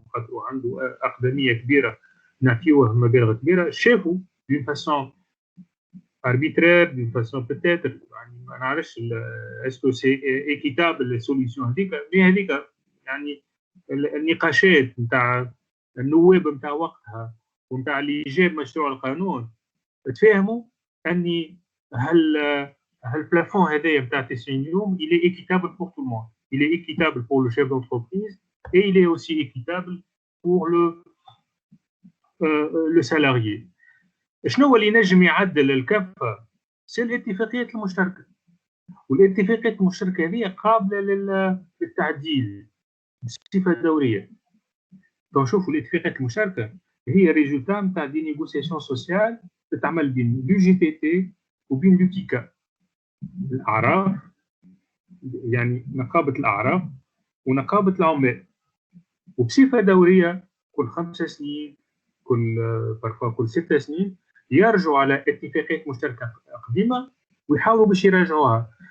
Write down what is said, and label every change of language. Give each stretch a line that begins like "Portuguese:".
Arabic: خاطر عنده اقدميه كبيره نعطيوه مبالغ كبيره، شافوا
French: d'une façon arbitraire, d'une façon peut-être
Arabic: يعني ما نعرفش اسكو سي ايكيتابل السوليسيون هذيك، مي هذيك يعني النقاشات نتاع النواب نتاع وقتها ونتاع اللي جاب مشروع القانون تفهموا اني هالبلافون هذايا نتاع 90 يوم
French: il est équitable pour tout le monde. Il est équitable pour le chef d'entreprise et il est aussi équitable pour le salarié.
Arabic: شنو هو اللي نجم يعدل الكفه؟ سي الاتفاقيات المشتركه، والاتفاقيات المشتركه هذه قابله للتعديل بصفه دوريه. فنشوفوا الاتفاقيات المشتركه هي ريزولتا نتاع دي نيغوسياسيون سوسيال تتعمل بين لو جي تي تي وبين لوتيكا، الاعراف يعني نقابه الاعراف ونقابه العمال، وبصفه دوريه كل 5 سنين كل 6 سنين يرجعوا على اتفاقيات مشتركه قديمه ويحاولوا باش يراجعوها.